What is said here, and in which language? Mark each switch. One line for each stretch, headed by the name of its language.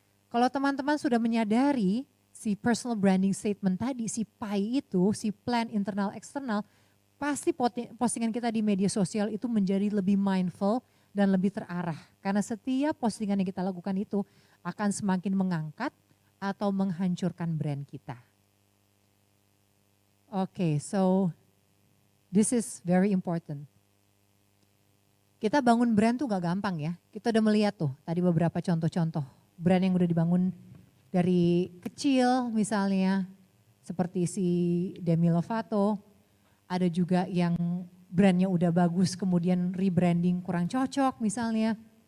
Indonesian: Kalau teman-teman sudah menyadari si personal branding statement tadi, si PI itu, si plan internal eksternal, pasti postingan kita di media sosial itu menjadi lebih mindful dan lebih terarah. Karena setiap postingan yang kita lakukan itu akan semakin mengangkat atau menghancurkan brand kita.
English: Oke, so this is very important.
Indonesian: Kita bangun brand tuh gak gampang ya. Kita udah melihat tuh tadi beberapa contoh-contoh brand yang udah dibangun dari kecil misalnya. Seperti si Demi Lovato. Ada juga yang brandnya udah bagus kemudian rebranding kurang cocok misalnya.